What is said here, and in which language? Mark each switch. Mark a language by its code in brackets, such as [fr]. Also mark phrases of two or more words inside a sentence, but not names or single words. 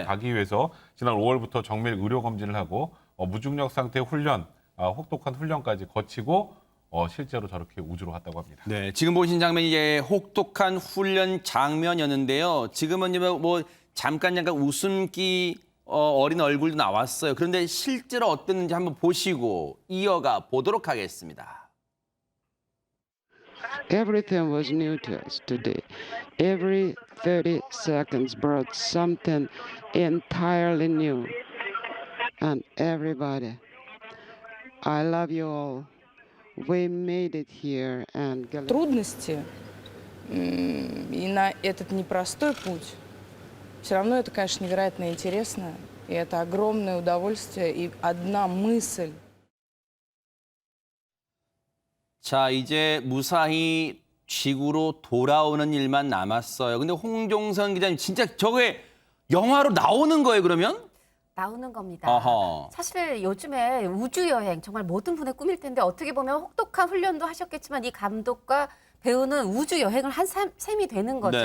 [ko] 가기 위해서 지난 5월부터 정밀 의료 검진을 하고 무중력 상태 훈련, 혹독한 훈련까지 거치고 실제로 저렇게 우주로 갔다고 합니다. 네, 지금 보신 장면이 이제 혹독한 훈련 장면이었는데요. 지금은 이제 뭐 잠깐 웃음기 어린 얼굴도 나왔어요. 그런데 실제로 어땠는지 한번 보시고 이어가 보도록 하겠습니다. [en] Everything was new to us today. Every 30 seconds brought something entirely new. And everybody, I love you all. We made it here and [ru] трудности и на этот непростой путь, все равно это, конечно, невероятно интересно, и это огромное удовольствие, и одна мысль. [ko] 자, 이제 무사히 지구로 돌아오는 일만 남았어요. 근데 홍종선 기자님, 진짜 저게 영화로 나오는 거예요, 그러면? 나오는 겁니다. 어허. 사실 요즘에 우주여행 정말 모든 분의 꿈일 텐데 어떻게 보면 혹독한 훈련도 하셨겠지만 이 감독과 배우는 우주여행을 한 셈이 되는 거죠.